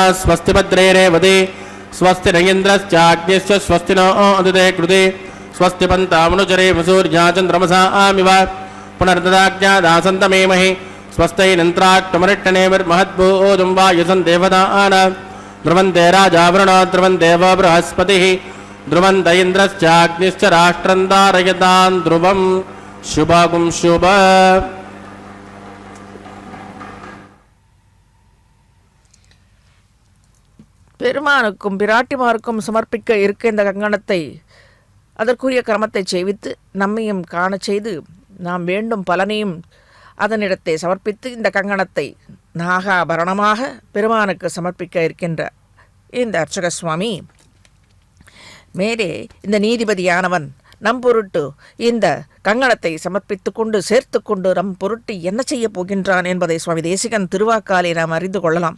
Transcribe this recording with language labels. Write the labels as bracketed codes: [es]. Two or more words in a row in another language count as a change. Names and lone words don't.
[sa] स्वस्ति भद्रे रेवति स्वस्ति नगेन्द्रश्चाग्निश्च स्वस्तिनो अदिते कृते स्वस्ति पन्तामनुचरे सूर्या चन्द्रमसा आमिव पुनर्ददाज्ञादासन्तमेमहि स्वस्ति नन्त्राट्टमरिट्टनेमिर्महद्भूतं वायुसं देवतान ध्रुवन्ते राजावरुणो ध्रुवन्ते व बृहस्पतिः ध्रुवन्त इन्द्रश्चाग्निश्च राष्ट्रं धारयतां ध्रुवं शुभगुं शुभ. [ta] பெருமானுக்கும் பிராட்டிமாருக்கும் சமர்ப்பிக்க இருக்க இந்த கங்கணத்தை அதற்குரிய கிரமத்தை செய்வித்து நம்மையும் காண செய்து நாம் வேண்டும் பலனையும் அதனிடத்தை சமர்ப்பித்து இந்த கங்கணத்தை நாகாபரணமாக பெருமானுக்கு சமர்ப்பிக்க இருக்கின்ற இந்த அர்ச்சக சுவாமி மேலே இந்த நீதிபதியானவன் நம் பொருட்டு இந்த கங்கணத்தை சமர்ப்பித்து கொண்டு சேர்த்து கொண்டு நம் பொருட்டு என்ன செய்ய போகின்றான் என்பதை சுவாமி தேசிகன் திருவாக்காலே நாம் அறிந்து கொள்ளலாம்.